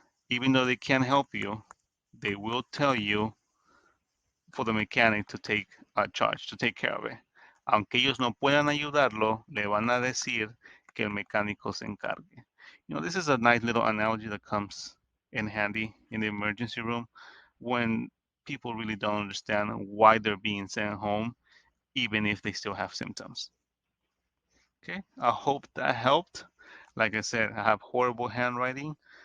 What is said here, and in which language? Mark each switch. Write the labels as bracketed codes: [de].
[en] Even though they can't help you, they will tell you for the mechanic to take charge, to take care of it. [es] Aunque ellos no puedan ayudarlo, le van a decir que el mecánico se encargue. [en] This is a nice little analogy that comes in handy in the emergency room when people really don't understand why they're being sent home, even if they still have symptoms. Okay, I hope that helped. Like I said, I have horrible handwriting.